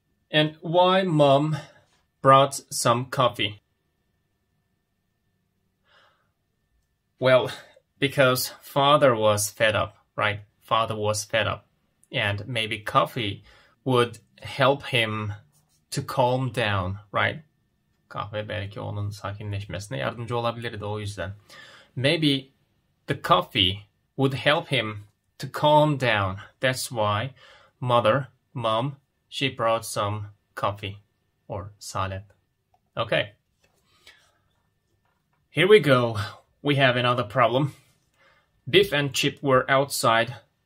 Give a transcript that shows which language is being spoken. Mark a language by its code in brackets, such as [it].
[en] And why Mom brought some coffee? Well, because father was fed up, right? Father was fed up. And maybe coffee would help him to calm down, right? [tr] Kahve belki onun sakinleşmesine yardımcı olabilirdi o yüzden. [en] Maybe the coffee would help him to calm down. That's why Mom, she brought some coffee or salep. Okay. Here we go. We have another problem. Biff and Chip were outside